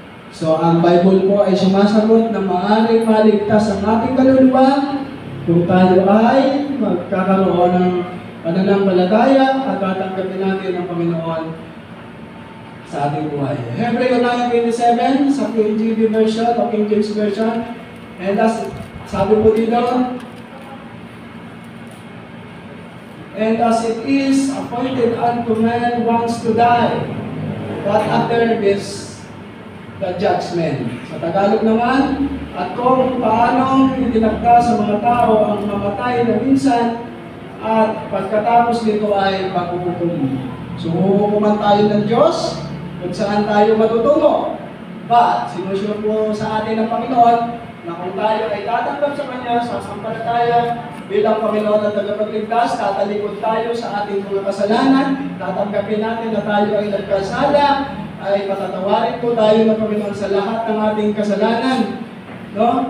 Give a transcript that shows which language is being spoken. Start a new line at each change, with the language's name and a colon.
Filipino: So ang Bible po ay sumasagot na maaaring maligtas ang ating kaluluwa kung tayo ay magkakaroon ng pananampalataya at tatanggapin natin ang Panginoon sa ating buhay. Hebreo 9:27 sa KJV version o King James version.
English: And
Filipino: sabi po dito,
English: and as it is appointed unto man once to die, but after this the judgment.
Filipino: Sa Tagalog naman, at kung paanong itinagda sa mga tao ang mamatay na minsan, at pagkatapos nito ay paghuhukom. So, huhukuman tayo ng Diyos kung saan tayo matutungo. But, sinusure po sa atin ng Panginoon na kung tayo ay tatanggap sa Kanya, sasampalataya bilang Panginoon at tagapagligtas, tatalikod tayo sa ating mga kasalanan, tatanggapin natin na tayo ay nagkasala, ay patatawarin po tayo ng Panginoon sa lahat ng ating kasalanan. No?